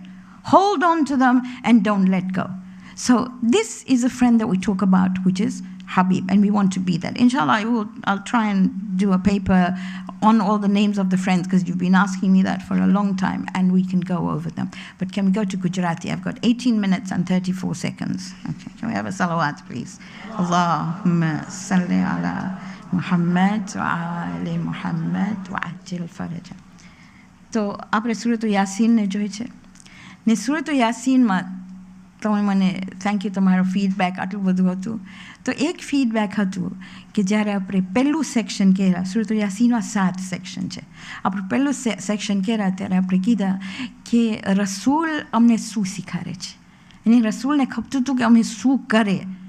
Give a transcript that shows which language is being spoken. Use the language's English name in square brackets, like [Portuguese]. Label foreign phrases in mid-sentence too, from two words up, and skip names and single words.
[English] Hold on to them and don't let go. So this is a friend that we talk about, which is Habib, and we want to be that. Inshallah, I'll try and do a paper on all the names of the friends, because you've been asking me that for a long time, and we can go over them. But can we go to Gujarati? I've got 18 minutes and 34 seconds. Okay, can we have a salawat, please? [Arabic] اللهم صل على محمد وآل محمد وعجل فرجهم. [Gujarati] તો આપણે સુરત યાસીનને જોઈ છે ને સુરત યાસીનમાં તમે મને [English] thank you [Gujarati] તમારો ફીડબેક આટલું બધું હતું તો એક ફીડબેક હતું કે જ્યારે આપણે પહેલું સેક્શન કહેલા સુરત યાસીનમાં 7 સેક્શન છે આપણે પહેલું સેક્શન કહેલા ત્યારે આપણે કીધા કે રસૂલ અમને શું શીખાડે છે અને રસૂલને ખપતું હતું કે અમે શું કરે